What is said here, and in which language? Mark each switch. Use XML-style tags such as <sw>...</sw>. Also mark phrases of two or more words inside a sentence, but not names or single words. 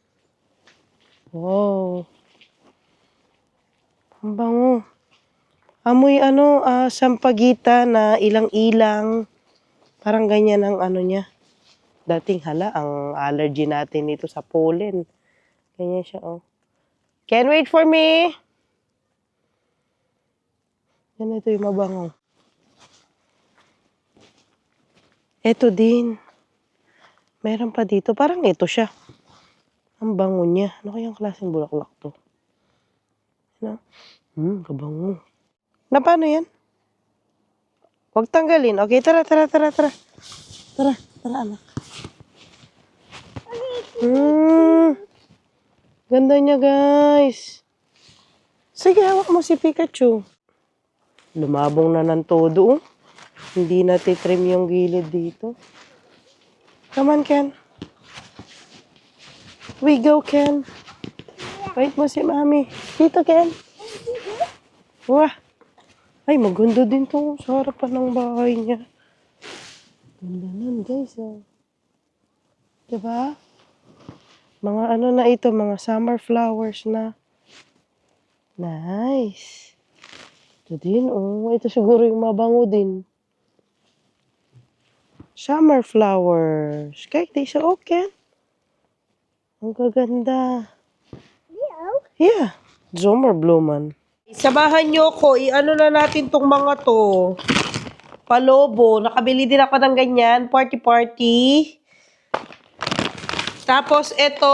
<tl>Wow. Ang bango. Amoy sampagita na ilang-ilang. Parang ganyan ang ano niya. Dating ang allergy natin dito sa pollen. Ganyan siya,</tl> <en>oh. Can wait for me?</en> <tl>Yan, ito yung mabango. Ito din. Meron pa dito. Parang ito siya. Ang bango niya. Ano kayang klaseng bulaklak to? Ano? Kabango. Na paano yan? Huwag tanggalin. Okay, tara. Tara, anak. Ganda niya, guys. Sige, hawak mo si Pikachu. Lumabong na ng todo, oh. Hindi na titrim yung gilid dito.</tl> <en>Come on, Ken. We go, Ken.</en> <tl>Wait mo si Mami. Dito, Ken. Wah. Ay, maganda din to sa harapan ng bahay niya. Ganda nun, guys, oh. Diba? Mga ano na ito, mga</tl> <en>summer flowers</en> <tl>na. Nice. Ito din, oh. Ito siguro yung mabango din.</tl> <en>Summer flowers.</en> <nl>Kijk, deze ook, Ken.</nl> <tl>Ang gaganda.</tl> <nl>Yeah. Zomerbloemen.</nl> <tl>Samahan nyo ko. I-ano na natin tong mga to. Palobo. Nakabili din ako ng ganyan. Party. Tapos ito.</tl>